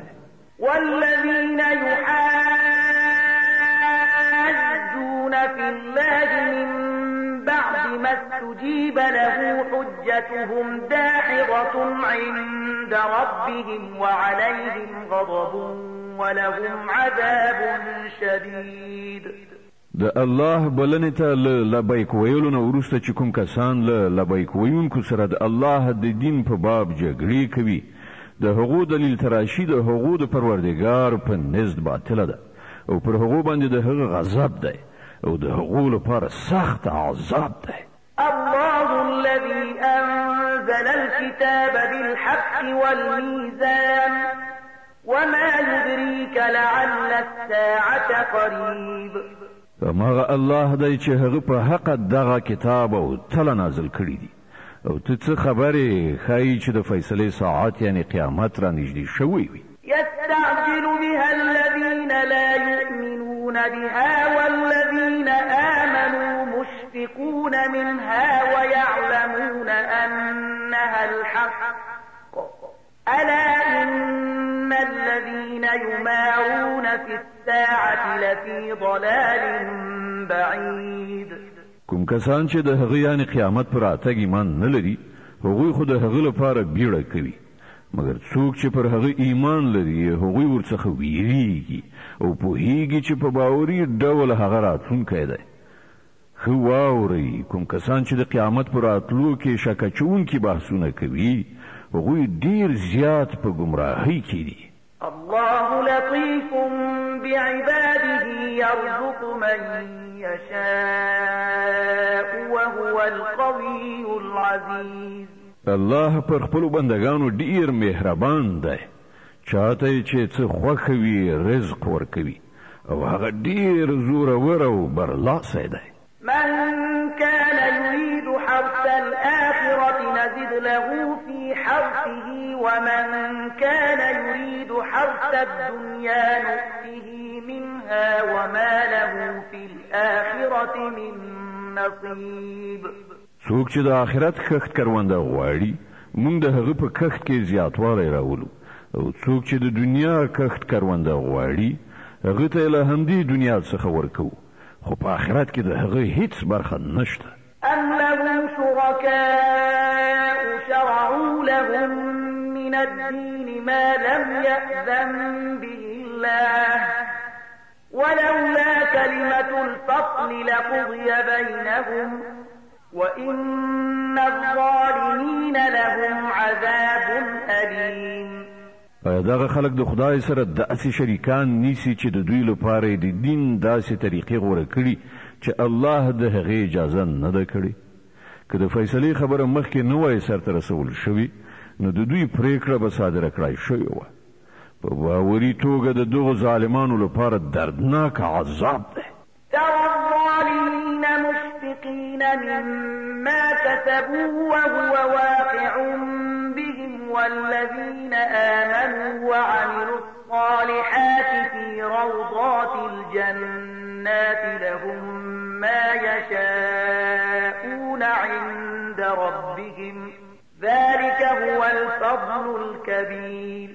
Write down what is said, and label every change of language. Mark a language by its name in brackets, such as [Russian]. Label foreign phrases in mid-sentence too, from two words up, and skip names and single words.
[Arabic] والذين يحاجون في الله من بعد ما استجيب له حجتهم داحضة عند ربهم وعليهم غضب ولهم عذاب شديد [Pashto] د الله بلنې ته لبیک ویلو نه وروسته چې کوم کسان له لبیک ویونکو سره د الله د دین په باب جګړې کوي د هغو دلیل تراشي د هغو د پروردګار په نزد باطله ده او پر هغو باندې د هغه غضب دی او د هغو لپاره سخت عذاب دی [Arabic] الله الذي أنزل الكتاب بالحق والميزان وما يدريك لعل الساعة قريب [Pashto] ماغه الله دی چې هغه په حق دغه کتاب او تل نازل کړی دی او ته څه خبرې خای چې د فیصله ساعت یعنی قیامت را نږدې شوی وي [Arabic] يستعجل بها الذين لا يؤمنون بها والذين آمنوا مشفقون منها ويعلمون أنها الحق ألا إن الذين يمارون في الساعة لفي ضلال بعيد [Pashto] کوم کسان چې د هغه یعنی قیامت پر راتګ ایمان نه لري هغوی خو د هغه لپاره بیړه کوي مګر څوک چې پر هغه ایمان لري هغوی ورڅخه ویریږي او پوهیږي چې په باوري ډول هغه راتلونکی دی خو واورئ کوم کسان چې د قیامت پر راتلو کې شک اچوونکي بحثونه کوي هغوی ډیر زیات په گمراهۍ کې دي [Arabic] الله لطيف بعباده يرزق من يشاء وهو القوي العزيز [Pashto] الله پر خپل بندگانو ډیر مهربان دی چاته چې څه خوښوي رزق ورکوي او هغه ډیر زورور او برلاسی دی [Arabic] من كان يريد حرث الآخرة نزد له في حرثه ومن كان يريد حرث الدنيا نؤته منها وما له في الآخرة من نصيب [Pashto] څوک چې د آخرت کښت کرونده غواړي موږ د هغه په کښت کې زیاتوالی راولو او څوک چې د دنیا کښت کرونده غواړي هغه ته له همدې دنیا څخه ورکو خو په آخرت کې د هغه هیڅ برخه نشته [Arabic] أم لهم شركاء شرعوا لهم من الدين ما لم يأذن به الله ولولا كلمة الفصل لقضي بينهم وإن الظالمين لهم عذاب أليم [Pashto] دغه خلک د خدای سره داسې شریکان نیسی چې د دوی لپاره د دین داسې طریقې غوړه کړي چې الله د هغې اجازه نه ده کړې که د فیصلې خبره مخکې نه وای سرته رسول شوي نو د دوی پریکړه به صادره کړای شوې وه په باوري توګه د دغو ظالمانو لپاره دردناک عذاب دی [Arabic] ترى الظالمين مشفقين مما كسبوا وهو واقع بهم والذين آمنوا وعملوا الصالحات في روضات الجنات لهم ما يشاءون عند ربهم ذلك هو الفضل الكبير